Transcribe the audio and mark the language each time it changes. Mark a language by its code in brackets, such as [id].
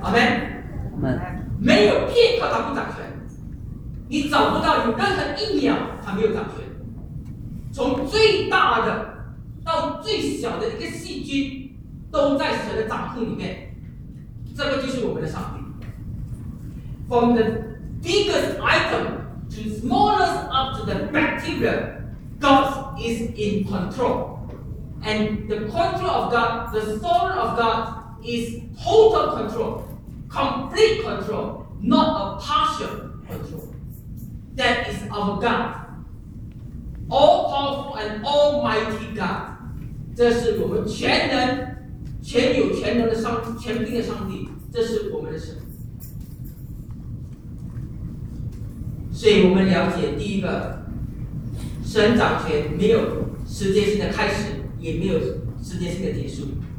[zh] 阿们。没有片刻他不掌权，你找不到有任何一秒他没有掌权。从最大的到最小的一个细菌都在神的掌控里面，这个就是我们的上帝。 [en] From the biggest item to smallest up to the bacteria, God is in control. And the control of God, the sovereign of God is total control, complete control, not a partial control. That is our God, all-powerful and almighty God. [zh] 这是我们全能、全有全能的上、全能的上帝，这是我们的神。所以我们了解第一个，神掌权没有时间性的开始，也没有时间性的结束。